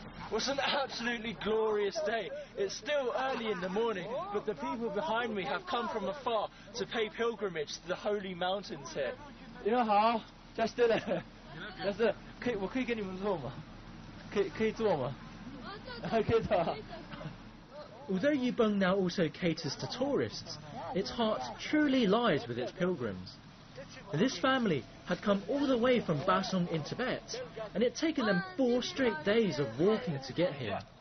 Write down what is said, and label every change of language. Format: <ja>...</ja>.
<en>It was an absolutely glorious day. It's still early in the morning, but the people behind me have come from afar to pay pilgrimage to the holy mountains here.</en> <zh>你们好，在这里，在这，我可以跟你们坐吗？可以坐吗？可以坐。</zh> <en>Although Yubong now also caters to tourists, its heart truly lies with its pilgrims. This family had come all the way from Basong in Tibet, and it had taken them 4 straight days of walking to get here.</en>